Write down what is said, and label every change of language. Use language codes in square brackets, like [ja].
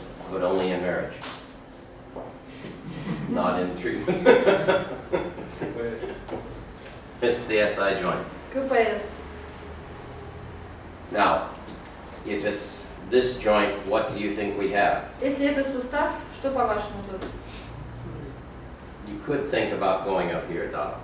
[en] but only in marriage, not in treatment. It's the SI joint. [ru] КПС. [en] Now, if it's this joint, what do you think we have? [ru] Если этот сустав, что по-вашему тут? [en] You could think about going up here, Donna,